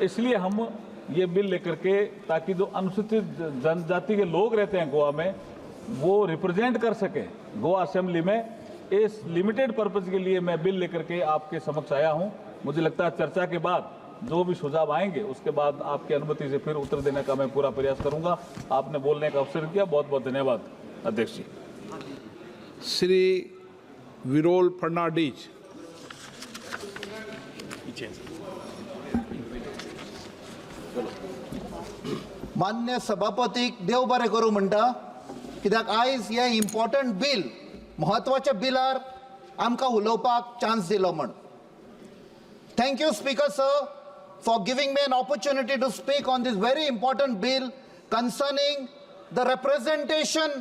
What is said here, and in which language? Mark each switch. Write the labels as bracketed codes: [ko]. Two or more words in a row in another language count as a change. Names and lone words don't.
[hi] इसलिए हम ये बिल लेकर के, ताकि जो अनुसूचित जनजाति के लोग रहते हैं गोवा में वो रिप्रेजेंट कर सकें गोवा असेंबली में, इस [en] limited purpose [hi] के लिए मैं बिल लेकर के आपके समक्ष आया हूं। मुझे लगता है चर्चा के बाद जो भी सुझाव आएंगे उसके बाद आपकी अनुमति से फिर उत्तर देने का मैं पूरा प्रयास करूंगा। आपने बोलने का अवसर दिया, बहुत बहुत धन्यवाद अध्यक्ष जी। श्री विरोल फर्नांडीज। [kok] मान्य सभापतीक देव बरें करूं म्हणटा, कित्याक आयज हे [en] important bill, [kok] म्हत्वाच्या बिलार आमकां उलोवपाक चान्स दिलो म्हण. [en] Thank you, Speaker Sir, for giving me an opportunity to speak on this very important bill concerning the representation